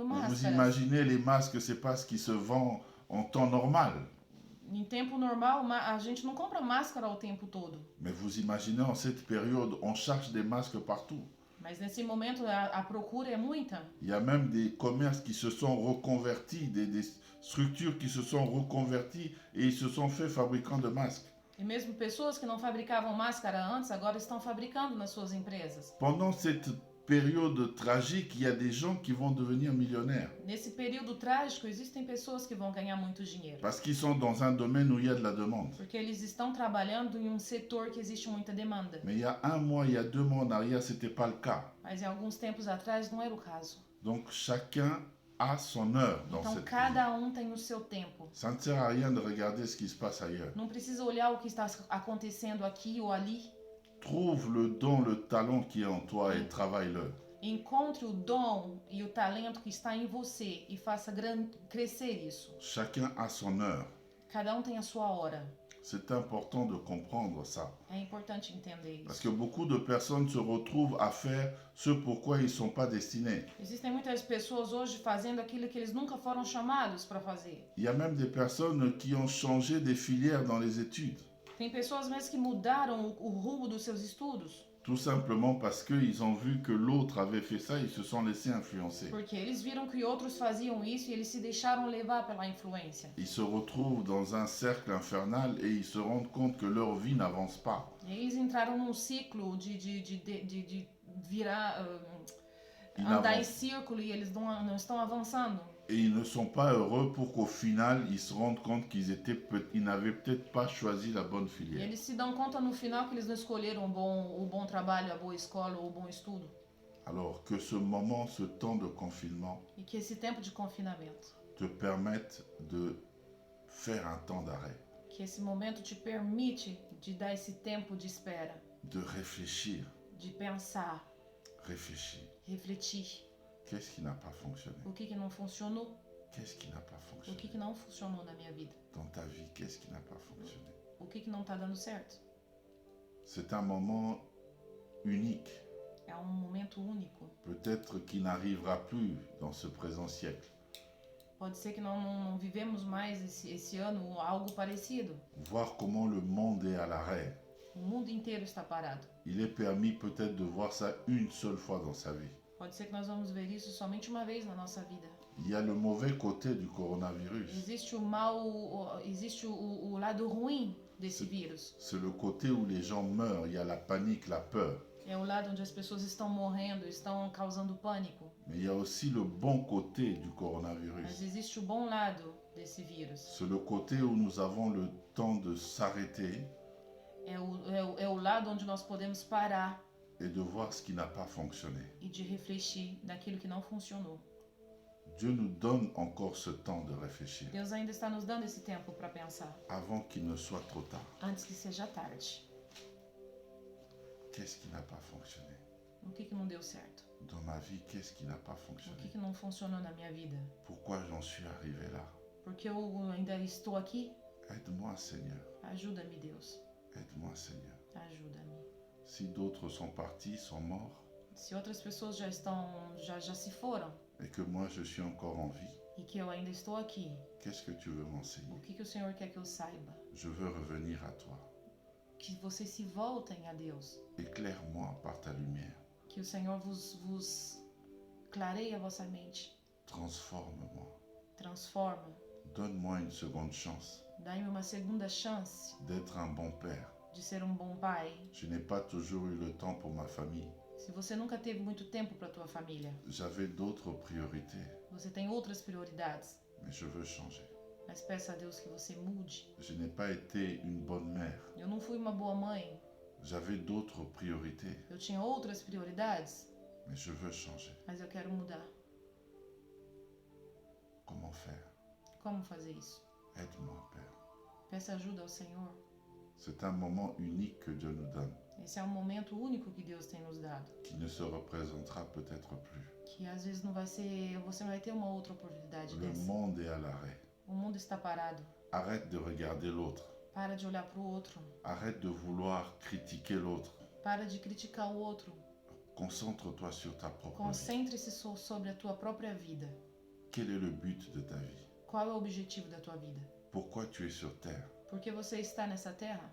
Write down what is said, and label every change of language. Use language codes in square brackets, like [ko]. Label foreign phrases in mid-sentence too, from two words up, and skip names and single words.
[fr] Vous [pt] máscaras. [fr] imaginez, les masques, c'est pas ce qui se vend en temps normal. [pt] Em tempo normal, a gente não compra máscara o tempo todo. [fr] Mais vous imaginez, en cette période, on cherche des masques partout. [pt] Mas nesse momento a procura é muita. [fr] Il y a même des commerces qui se sont reconvertis, des structures qui se sont reconverties et ils se sont fait fabricants de masques. [pt] E mesmo pessoas que não fabricavam máscara antes, agora estão fabricando nas suas empresas. [fr] Pendant cette période tragique, il y a des gens qui vont devenir millionnaires [pt] Nesse período trágico, existem pessoas que vão ganhar muito dinheiro. [fr] parce qu'ils sont dans un domaine où il y a de la demande. [pt] Porque eles estão trabalhando em um setor que existe muita demanda. [fr] Mais il y a un mois, il y a 2 mois en arrière, ce n'était pas le cas. [pt] Mas em alguns tempos atrás não era o caso. [fr] Donc chacun a son heure dans [pt] Então [fr] cette vie. [pt] cada um tem o seu tempo. [fr] Ça ne sert à rien de regarder ce qui se passe ailleurs. [pt] Não precisa olhar o que está acontecendo aqui ou ali. [fr] Trouve le don, le talent qui est en toi et travaille-le. [pt] Encontre o dom e o talento que está em você e faça crescer isso. [fr] Chacun a son heure. [pt] Cada tem a sua hora. [fr] C'est important de comprendre ça. [pt] É importante entender [fr] Parce [pt] isso. [fr] que beaucoup de personnes se retrouvent à faire ce pourquoi ils ne sont pas destinés. [pt] Existem muitas pessoas hoje fazendo aquilo que eles nunca foram chamados para fazer. [fr] Il y a même des personnes qui ont changé des filières dans les études. [pt] Tem pessoas mesmo que mudaram o rumo dos seus estudos. [fr] Tout simplement parce qu'ils ont vu que l'autre avait fait ça, ils se sont laissés influencer. [pt] Porque eles viram que outros faziam isso e eles se deixaram levar pela influência. [fr] Ils se retrouvent dans un cercle infernal et ils se rendent compte que leur vie n'avance pas. [pt] E eles entraram num ciclo de virar, [fr] Ils [pt] andar em [fr] n'avancent- [pt] círculo e eles não estão avançando. [fr] Et ils ne sont pas heureux pour qu'au final, ils se rendent compte qu'ils n'avaient peut-être pas choisi la bonne [pt] E [fr] filière. [pt] eles se dão conta no final que eles não escolheram o bom trabalho, a boa escola ou o bom estudo. [fr] Alors que ce moment, ce temps de confinement [pt] E que esse tempo de confinamento, [fr] te permette de faire un temps d'arrêt, [pt] que esse momento te permite de dar esse tempo de espera, [fr] de réfléchir, [pt] de pensar, [fr] réfléchir. [pt] refletir. [fr] Qu'est-ce qui n'a pas fonctionné? [pt] O que não funcionou? [fr] Qu'est-ce qui n'a pas [pt] O [fr] fonctionné? [pt] que não funcionou na minha vida? [fr] Dans ta vie, qu'est-ce qui n'a pas fonctionné? [pt] O que não está dando certo? [fr] C'est un moment unique, [pt] É um momento único. [fr] peut-être qui n'arrivera plus dans ce présent siècle. [pt] Pode ser que não vivemos mais esse ano algo parecido. [fr] Voir comment le monde est à l'arrêt. [pt] O mundo inteiro está parado. [fr] Il est permis peut-être de voir ça une seule fois dans sa vie. [pt] Pode ser que nós vamos ver isso somente uma vez na nossa vida. [fr] Il y a le mauvais côté du coronavirus. [pt] Existe o mal, existe o lado ruim desse vírus. [fr] C'est le côté où les gens meurent, il y a la panique, la peur. [pt] É o lado onde as pessoas estão morrendo, estão causando pânico. [fr] Mais il y a aussi le bon côté du [pt] Mas [fr] coronavirus. [pt] existe o bom lado desse vírus. [fr] C'est le côté où nous avons le temps de s'arrêter [pt] É o lado onde nós podemos parar [fr] et de voir ce qui n'a pas fonctionné. [pt] e de refletir naquilo que não funcionou. [fr] Dieu nous donne encore ce temps de réfléchir [pt] Deus ainda está nos dando esse tempo para pensar, [fr] avant qu'il ne soit trop tard. [pt] antes que seja tarde. [fr] Qu'est-ce qui n'a pas fonctionné? [pt] O que não deu certo? [fr] Dans ma vie, qu'est-ce qui n'a pas [pt] O [fr] fonctionné? [pt] que não funcionou na minha vida? [fr] Pourquoi j'en suis arrivé là? [pt] Porque eu ainda estou aqui? [fr] Aide-moi, Seigneur. [pt] Ajuda-me, Deus. [fr] Aide-moi, Seigneur. [pt] Ajuda-me. [fr] Si d'autres sont partis, sont morts, [pt] Se outras pessoas já se foram [fr] et que moi je suis encore en vie, [pt] e que eu ainda estou aqui, [fr] qu'est-ce que tu veux [pt] o [fr] m'enseigner? [pt] que o Senhor quer que eu saiba? [fr] Je veux revenir à toi. [pt] Que vocês se voltem a Deus. [fr] Éclaire-moi par ta lumière. [pt] Que o Senhor vos clareie a vossa mente. [fr] Transforme-moi. [pt] Transforma. [fr] Donne-moi une seconde chance [pt] Dá-me uma segunda chance [fr] d'être un bon père. [pt] de ser um bom pai. [fr] Je n'ai pas toujours eu le temps pour ma famille. [pt] Se você nunca teve muito tempo para tua família, [fr] J'avais d'autres priorités, [pt] você tem outras prioridades. [fr] mais je veux changer. [pt] Mas peça a Deus que você mude. [fr] Je n'ai pas été une bonne mère. [pt] Eu não fui uma boa mãe. [fr] J'avais d'autres priorités, [pt] Eu tinha outras prioridades. [fr] mais je veux changer. [pt] Mas eu quero mudar. [fr] Comment faire? [pt] Como fazer isso? [fr] Aide-moi, Père. [pt] Peça ajuda ao Senhor. [fr] C'est un moment unique que Dieu nous donne, [pt] Esse é um momento único que Deus tem nos dado. [fr] qui ne se représentera peut-être plus. [pt] Que às vezes não vai ser. Você não vai ter uma outra oportunidade [fr] Le [pt] dessa. [fr] monde est à l'arrêt. [pt] O mundo está parado. [fr] Arrête de regarder l'autre. [pt] Para de olhar para o outro. [fr] Arrête de vouloir critiquer l'autre. [pt] Para de criticar o outro. [fr] Concentre-toi sur ta propre vie. [pt] Concentre-se sobre a tua própria vida. [fr] Quel est le but de ta vie? [pt] Qual é o objetivo da tua vida? [fr] Pourquoi tu es sur terre? [pt] Por que você está nessa terra?